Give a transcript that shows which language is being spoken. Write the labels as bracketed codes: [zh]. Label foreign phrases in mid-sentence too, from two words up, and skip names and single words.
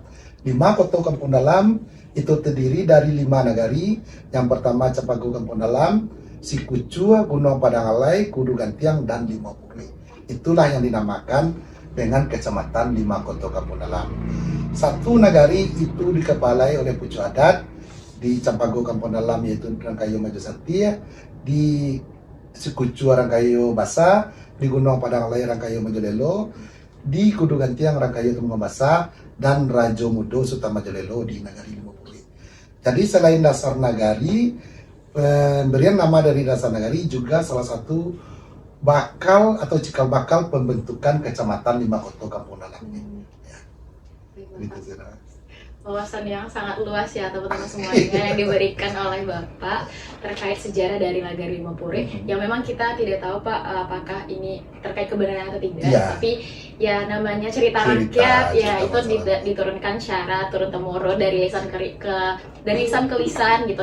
[id] Limokoto Kampung Dalam itu terdiri dari 5 nagari. Yang pertama Capago Kampung Dalam, Sikucu, Gunung Padang Alai, Kudu Gantiang, dan Limopuri. Itulah yang dinamakan dengan kecamatan Limokoto Kampung Dalam. Satu nagari itu dikepalai oleh pucuk adat. Di Campago Kampung Dalam yaitu Rangkayo Maju Sakti, di Sikucu Rangkayo Basa, di Gunung Padang Alai Rangkayo Majolelo, di Kudu Gantiang Rangkayo Tumenggung Basa, dan Rajo Mudo Sultan Majolelo di Nagari Limopuri. Jadi selain dasar nagari, pemberian nama dari dasar nagari juga salah satu bakal atau cikal bakal pembentukan kecamatan Limokoto Kampung Dalam ini. Ya. Gitu, Zira. Wawasan yang sangat luas ya teman-teman semuanya yang diberikan oleh Bapak terkait sejarah dari Nagari Limopuri yang memang kita tidak tahu Pak apakah ini terkait kebenaran atau tidak, tapi ya namanya cerita rakyat ya itu diturunkan secara turun temurun dari lisan ke lisan gitu.